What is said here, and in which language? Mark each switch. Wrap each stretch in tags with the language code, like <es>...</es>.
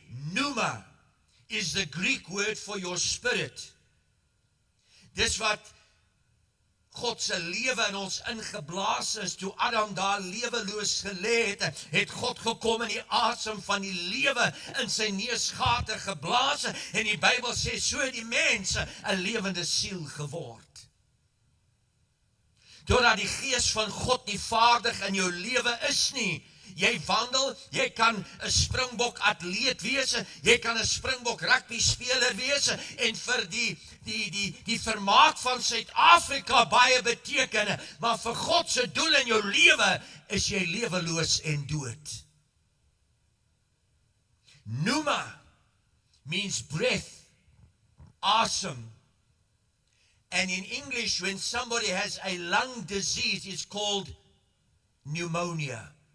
<en>Pneuma is the Greek word for your spirit.</en> <af>Dis wat God se lewe in ons ingeblaas is, toe Adam daar leweloos gelê het God gekom en die asem van die lewe in sy neusgate geblaas en die Bybel sê so het die mens 'n lewende siel geword. Doordat die gees van God nie vaardig in jou lewe is nie, jy wandel, jy kan 'n Springbok atleet wees, jy kan 'n Springbok rugby speler wees en vir die vermaak van Suid-Afrika baie beteken, maar vir God se doel in jou lewe is jy leweloos en dood.</af> <en>Pneuma means breath, awesome. And in English, when somebody has a lung disease, it's called pneumonia.</en>